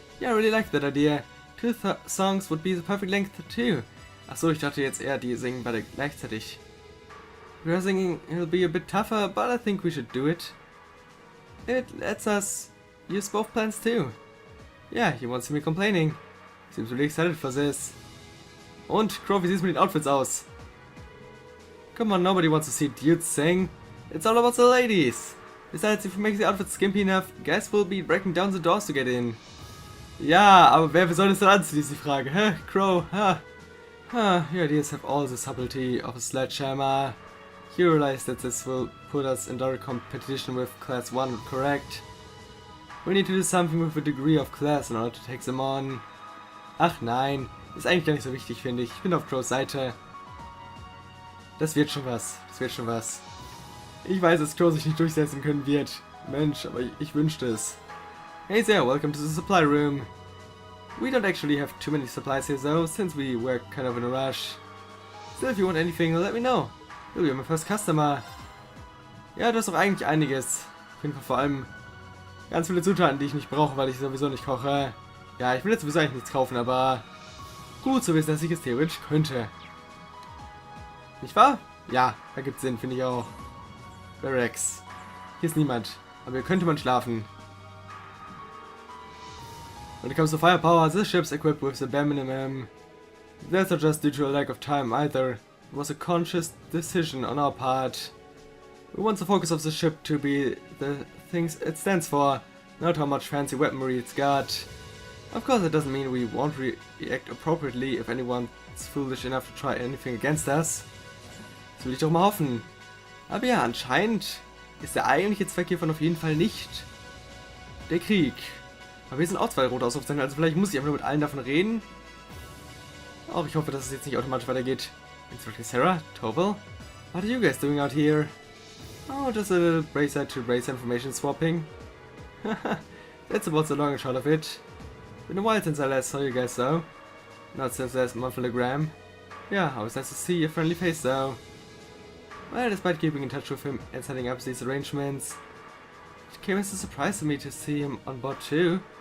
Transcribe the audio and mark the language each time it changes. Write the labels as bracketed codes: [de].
[en] Yeah, I really like that idea. 2 songs would be the perfect length too. [de] Achso, ich dachte jetzt eher, die singen beide gleichzeitig. [en] We're singing, it'll be a bit tougher, but I think we should do it. It lets us use both plans too. Yeah, you won't see me complaining. Seems really excited for this. [de] Und, Crow, wie sieht's mit den Outfits aus? [en] Come on, nobody wants to see dudes sing. It's all about the ladies. Besides, if we make the outfits skimpy enough, guys will be breaking down the doors to get in. [de] Ja, aber wer soll das denn anziehen, ist die Frage. [en] Hä, Crow, your ideas have all the subtlety of a sledgehammer. You realize that this will put us in direct competition with Class 1, correct? We need to do something with a degree of class in order to take them on. [de] Ach nein, ist eigentlich gar nicht so wichtig, finde ich. Ich bin auf Crows Seite. Das wird schon was, Ich weiß, dass Crow sich nicht durchsetzen können wird. Mensch, aber ich wünschte es. [en] Hey there, welcome to the supply room. We don't actually have too many supplies here though, since we were kind of in a rush. Still, if you want anything, let me know. You'll be my first customer. [de] Ja, du hast doch eigentlich einiges. Auf jeden Fall vor allem ganz viele Zutaten, die ich nicht brauche, weil ich sowieso nicht koche. Ja, ich will jetzt sowieso eigentlich nichts kaufen, aber gut zu wissen, dass ich es theoretisch könnte. Nicht wahr? Ja, da gibt's Sinn, finde ich auch. Barracks. Hier ist niemand, aber hier könnte man schlafen. [en] When it comes to firepower, this ship's equipped with the bare minimum. That's not just due to a lack of time either. It was a conscious decision on our part. We want the focus of the ship to be the things it stands for, not how much fancy weaponry it's got. Of course, it doesn't mean we won't react appropriately if anyone's foolish enough to try anything against us. [de] Das will ich doch mal hoffen. Aber ja, anscheinend ist der eigentliche Zweck hiervon auf jeden Fall nicht der Krieg. Aber wir sind auch 2 rote Ausrufezeichen, also vielleicht muss ich einfach nur mit allen davon reden. Auch ich hoffe, dass es jetzt nicht automatisch weitergeht. [en] Instructing Sarah, Tovel, what are you guys doing out here? Oh, just a little bracer-to-bracer information swapping. That's about the long and short of it. Been a while since I last saw you guys though. Not since last monthlogram. Yeah, I was nice to see your friendly face though. Well, despite keeping in touch with him and setting up these arrangements, it came as a surprise to me to see him on board too.